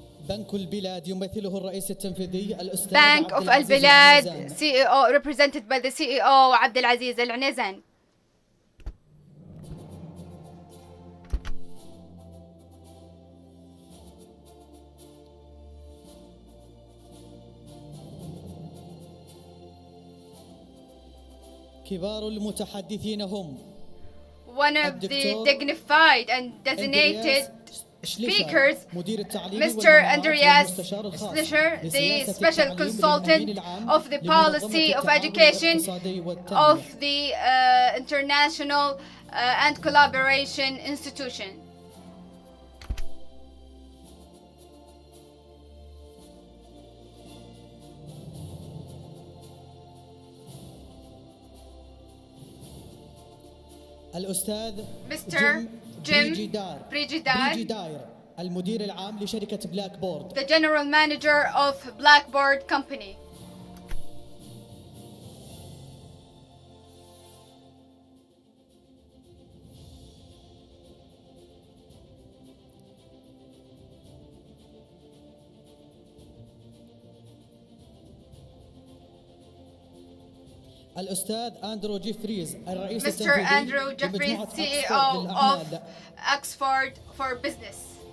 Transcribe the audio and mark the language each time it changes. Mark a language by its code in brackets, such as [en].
[ar] بنك البلاد يمثله الرئيس التنفيذي الأستاذ [en] Bank of Al Bilad, CEO, represented by the CEO Abdelaziz Al Nizan. [ar] كبار المتحدثين هم [en] one of the dignified and designated speakers, Mr. Andreas Schlischer, the special consultant of the policy of education of the International and Collaboration Institution. [ar] الأستاذ [en] Mr. Jim Prigidar, [ar] المدير العام لشركة بلاك بورد. [en] the general manager of Blackboard Company. [ar] الأستاذ أندرو جيفريز الرئيس [en] Mr. Andrew Jeffries, CEO of Oxford for Business.